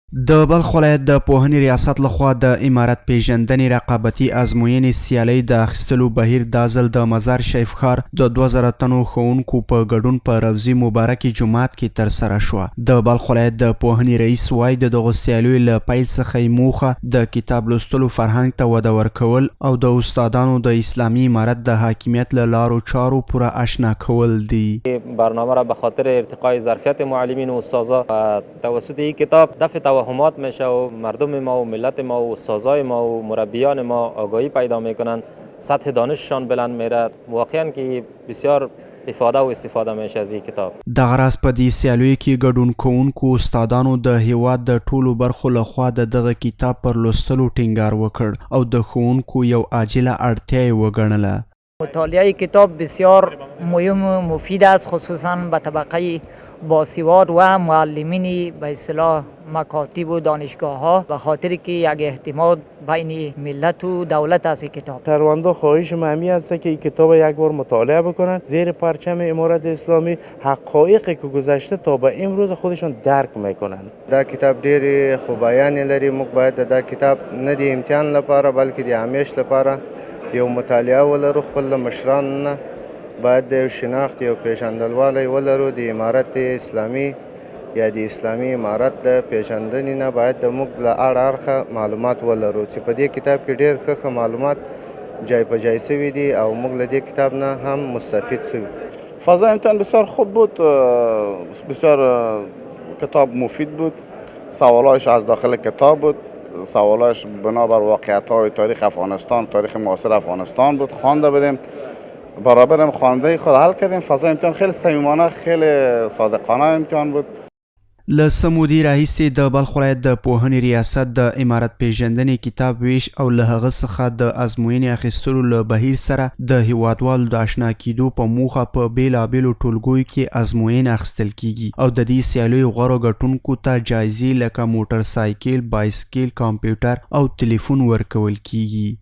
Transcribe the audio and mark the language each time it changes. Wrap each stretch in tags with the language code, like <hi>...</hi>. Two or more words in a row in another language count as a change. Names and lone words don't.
<ps>د بلخ ولایت د پوهنې ریاست لخوا د امارت پیژندنې رقابتي ازموینې سیالۍ د اخیستلو بهیر دا ځل د مزار شریف ښار د 2000 تنو ښوونکو په ګډون په روضې مبارکې جومات کې ترسره شوه. د بلخ ولایت د پوهنې رئیس وایي د دغو سیالیو له پیل څخه یې موخه د کتاب لوستلو فرهنګ ته وده ورکول او د استادانو د اسلامي امارت د حاکمیت له لارو چارو پوره آشنا کول دي.</ps> <fa>برنامه را به خاطر ارتقای ظرفیت معلمین و استادا توسط این کتاب دفع توهمات میشه و مردم ما و ملت ما و استادای ما و مربیان ما آگاهی پیدا میکنن، سطح دانششان بلند میره. واقعا که بسیار افاده و استفاده میشه از این کتاب.</fa> <ps>دغه راز په دې سیالیو کې ګډون کوونکو استادانو د هیواد د ټولو برخو لخوا د دغه کتاب پر لوستلو ټینګار وکړ او د ښوونکو یو عاجله اړتیا یې وګڼله.</ps> <fa>مطالعه کتاب بسیار مهم و مفید است، خصوصا به طبقه باسواد و معلمین به اصطلاح مکاتب و دانشگاه ها، به خاطر که یک اعتماد بین ملت و دولت است. کتاب شهروندان خواهش مهمی است که این کتاب یک بار مطالعه بکنن، زیر پرچم امارت اسلامی حقایقی که گذشته تا به امروز خودشان درک میکنن.</fa> <ps>دا کتاب ډېر خوبایان لري. موږ باید دا کتاب نه د امتحان لپاره بلکې د همیش لپاره یو مطالعه ولرو. خپل مشران نه باید د شناخت یو پیژندلوالی ولرو. د امارت اسلامي یا د اسلامي امارت د پیژندنې نه باید د موږ له اړ اړخه معلومات ولرو چې په دې کتاب کې ډېر ښه معلومات جای په جای سوي دي او موږ له دې کتاب نه هم مستفید سوي.</ps> <fa>فضای امتحان بسیار خوب بود، بسیار کتاب مفید بود. سوالایش از داخل کتاب بود، سوالایش بنابر واقعیت‌های تاریخ افغانستان، تاریخ معاصر افغانستان بود. خوانده بودیم، برابر هم خوانده خود حل کردیم. فضای امتحان خیلی صمیمانه، خیلی صادقانه امتحان بود.</fa> <ps>له څه مودې راهیسې د بلخ ولایت د پوهنې ریاست د امارت پیژندنې کتاب ویش او له هغه څخه د ازموینې اخیستلو له بهیر سره د هیوادوالو د اشنا کیدو په موخه په بیلابیلو ټولګیو کې ازموینې اخیستل کیږي او د دې سیالیو غوره ګټونکو ته جایزې لکه موټر سایکل، بایسکل، کمپیوټر او تلیفون ورکول کیږي.</ps>